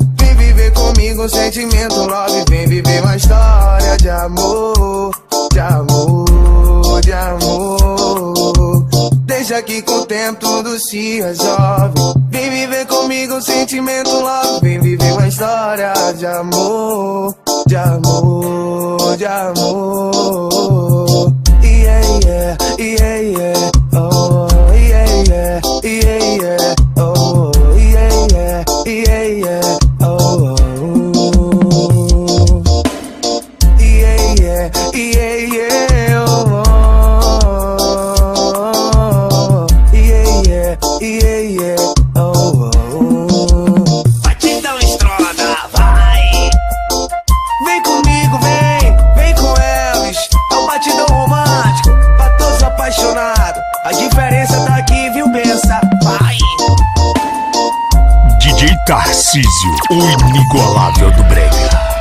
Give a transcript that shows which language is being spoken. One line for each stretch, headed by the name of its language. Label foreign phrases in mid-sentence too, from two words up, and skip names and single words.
Portuguese: Vem viver comigo um sentimento love. Vem viver uma história de amor, de amor, de amor. Deixa que com o tempo tudo se resolve. Vem viver comigo um sentimento love. Vem viver uma história de amor, de amor, de amor.
English: Yeah, yeah, yeah, yeah. Oh, yeah, yeah, yeah, yeah. Oh, yeah, yeah, yeah, yeah. Oh, yeah, yeah, yeah, yeah. Oh, yeah, yeah, yeah, yeah. Oh,
Portuguese: Batidão estrona, vai! vem comigo, vem com Elvis. É um batidão romântico pra todos apaixonados. A diferença tá aqui, viu, pensa? Vai! DJ Tarcísio, o inigualável do brega.